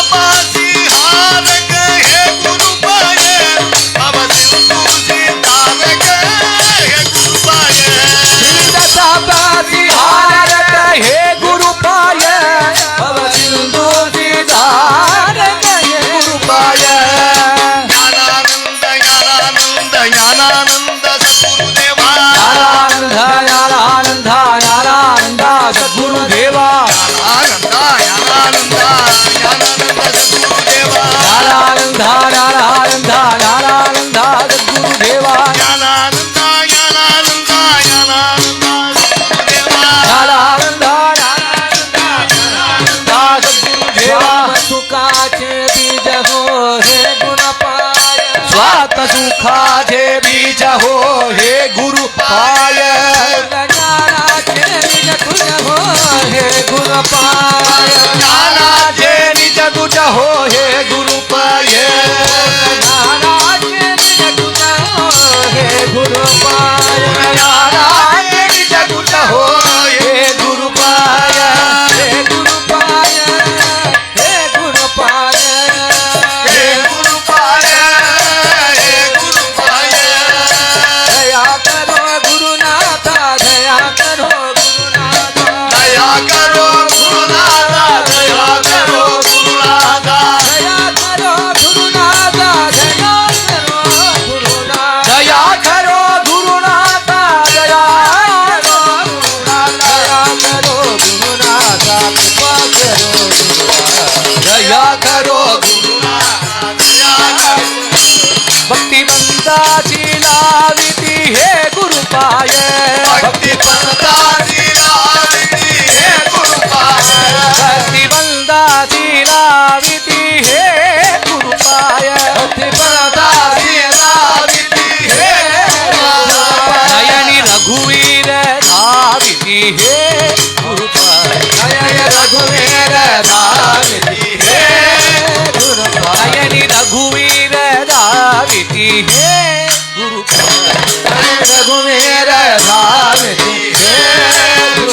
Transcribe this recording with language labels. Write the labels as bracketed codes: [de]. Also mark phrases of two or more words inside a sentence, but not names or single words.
[mr] सिहारक हे गुरु पाय भव सिंधु सितारक हे गुरु पाय सिहारक हे गुरु पाय भव सिंधु सितारक हे गुरु पाय ज्ञानानंद ज्ञानानंद ज्ञानानंद सद्गुरुदेवा ज्ञानानंद ज्ञानानंद ज्ञानानंद सद्गुरुदेवा ज्ञानानंद ज्ञानानंद ज्ञानानंद सद्गुरुदेवा ज्ञानानंद ज्ञानानंद ज्ञानानंद सद्गुरुदेवा ज्ञानानंद ज्ञानानंद ज्ञानानंद सद्गुरुदेवा ज्ञानानंद ज्ञानानंद सद्गुरुदेवा सुखाचे बीज हो हे गुणपाय स्वात सुखाचे बीज हो हे गुरु पाय ज्ञानाचे बीज तुझ हो हे गुणपाय ज्ञानाचे निज तुझ हो हे गुरु पाय ज्ञानाचे बीज तुझ हो हे गुणपाय ज्ञानाचे निज तुझ हो हे गुरु पाय हे गुणपाय हे गुणपाय हे गुरु पाय हे गुरु पाय [hi] दया करो गुरुनाथा दया करो गुरुनाथा दया करो गुरुनाथा दया करो गुरुनाथा दया करो गुरुनाथा दया करो गुरुनाथा दया करो गुरुनाथा दया दया करो गुरुनाथा कृपा करो दया करो [mr] भक्तिवंताची लाविती हे गुरु पाय भक्ति पंथाची लाविती हे गुरु पाय भक्तिवंताची लाविती हे गुरु पाय पंथाची लाविती हे गुरु पाय नयनी रघुवीर धाविती हे गुरु पाय नयन रघुवीर धाविती हे गुरु नयनी रघुवीर धाविती हे गुरु रघुवीर धाविती हे गुरु